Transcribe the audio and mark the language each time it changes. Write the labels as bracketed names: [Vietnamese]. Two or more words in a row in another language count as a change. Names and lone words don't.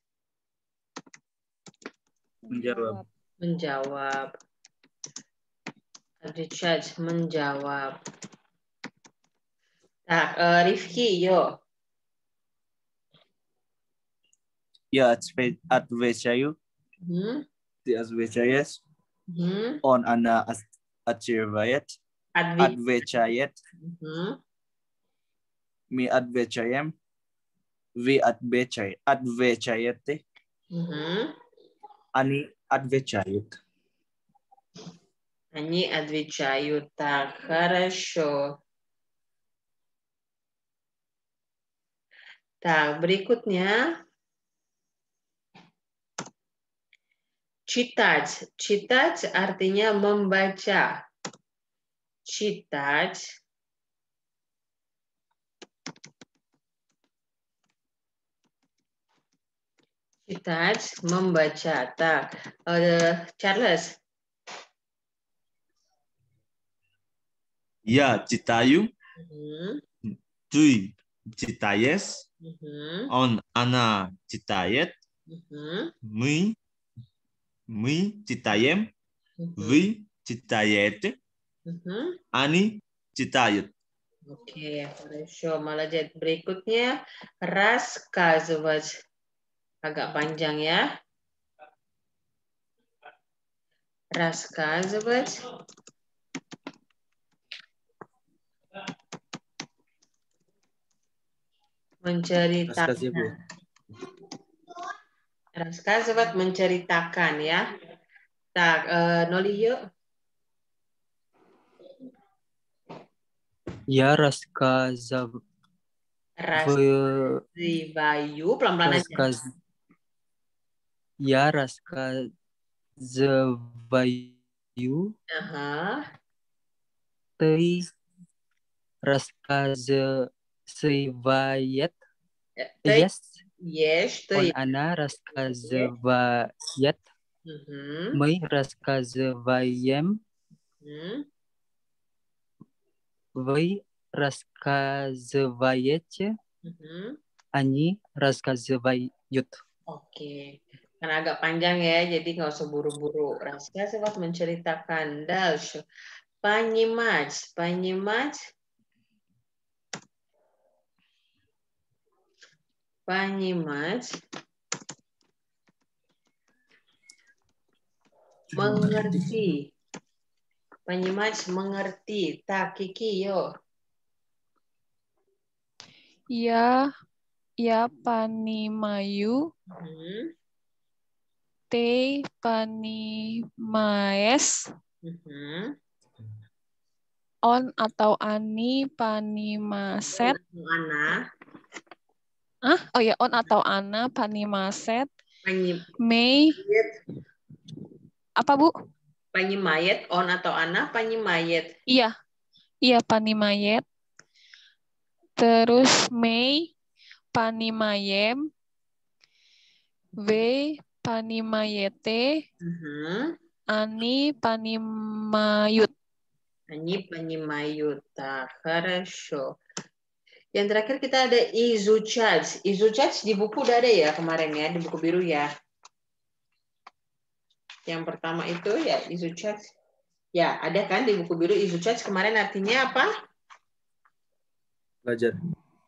[Indonesian] Menjawab. menjawab. Advichat menjawab. Nah, Rifki, yuk. Ya, [Russian] отвечаю. Ты отвечаешь. Он она отвечает. Отвечает. Мы отвечаем. Вы отвечаете. Они отвечают. Они отвечают так, хорошо. [Indonesian] Так, berikutnya. [Russian] Читать. [Indonesian] Читать artinya membaca. Читать. Читать, membaca. [Russian] Так, Charles. Я, читаю. Ты читаешь. Он она читает. Мы читаем. Вы читаете. Они читают. [Indonesian] Oke, [Russian] хорошо, молодец. [Indonesian] Berikutnya, рассказывать. Agak panjang ya. Рассказывать. Menceritakan. Рассказывать menceritakan ya. Tak, Noli yuk. [Russian] Я рассказал. [Indonesian] Raskazivayu, pelan-pelan aja. [Russian] Я рассказываю. Ты рассказывает. [English] Yes. Yes. [Russian] Он она рассказывает. Мы рассказываем. Вы рассказываете. Они рассказывают. [Indonesian] Oke. Karena agak panjang ya, jadi nggak usah buru-buru. [Russian] Рассказывать menceritakan. Дальше. Понимать. Понимать. Понимать. [Indonesian] Mengerti. [Russian] Понимать, [Indonesian] mengerti. Tak, Kiki, yuk. [Russian] Я понимаю. Ты понимаешь. Он atau они понимает. Она. [Indonesian] Oh ya, [Russian] он atau она понимает. [Indonesian] Mei. Apa, Bu? [Russian] Понимает, он atau она, понимает. [Indonesian] Iya, panimayet. Terus [Russian] Мы понимаем. Вы понимаете. Они понимают. Они понимают. Хорошо. [Indonesian] Yang terakhir kita ada изучать. Изучать di buku udah ada ya kemarin ya, di buku biru ya. Yang pertama itu ya изучать. Ya, ada kan di buku biru изучать kemarin artinya apa?